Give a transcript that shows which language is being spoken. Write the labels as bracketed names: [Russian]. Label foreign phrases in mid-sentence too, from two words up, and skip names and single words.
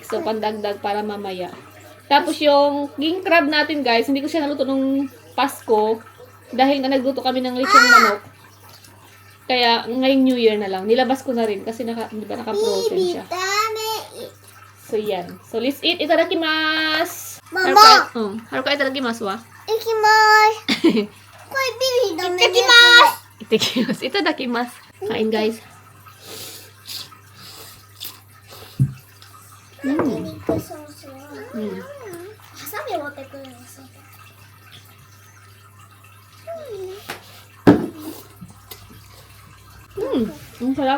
[Filipino] So, pandagdag para mamaya. Tapos yung king crab natin guys, hindi ko siya naluto nung Pasko. Dahil nga nagluto kami ng lechong manok. Kaya ngayong New Year na lang. Nilabas ko na rin kasi naka-frozen siya. So yan. [English] So let's eat. [Filipino] Itadakimasu. Mama! [Japanese] Haruka いただきますは? Itadakimasu! Itadakimasu. Itadakimasu. [Filipino] Kain guys. Ang sarap.